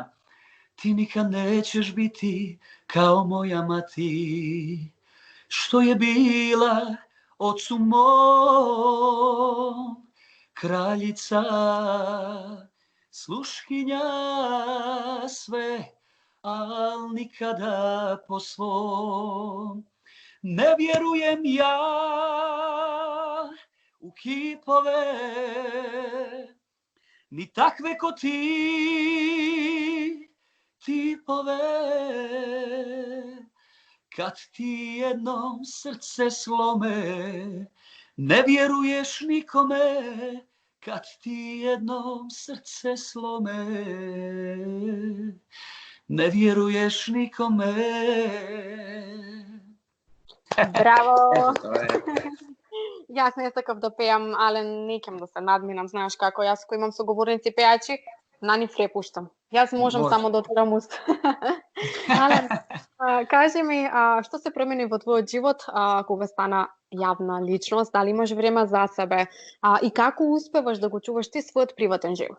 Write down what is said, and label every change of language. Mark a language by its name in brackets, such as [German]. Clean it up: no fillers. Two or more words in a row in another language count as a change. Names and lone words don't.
[Serbian] Ти никад неќеш бити као моја мати, што е била отцу мом, краљица, слушкиња све, ал никада по свом. Не вјеруjem ја у кипове, ни такве ко ти типове. Kad ti jednom srce slome, ne vjeruješ nikome. Kad ti jednom srce slome, ne vjeruješ nikome. [Macedonian] Браво! Јас не сакав да пеам, але не ќам да се надминам, знаеш како, јас кој имам соговорници пејачи, на нив репуштам. Јас можам само да отворам уста. Ален, кажи ми, што се промени во твојот живот кога стана јавна личност, дали имаш време за себе и како успеваш да го чуваш ти својот приватен живот?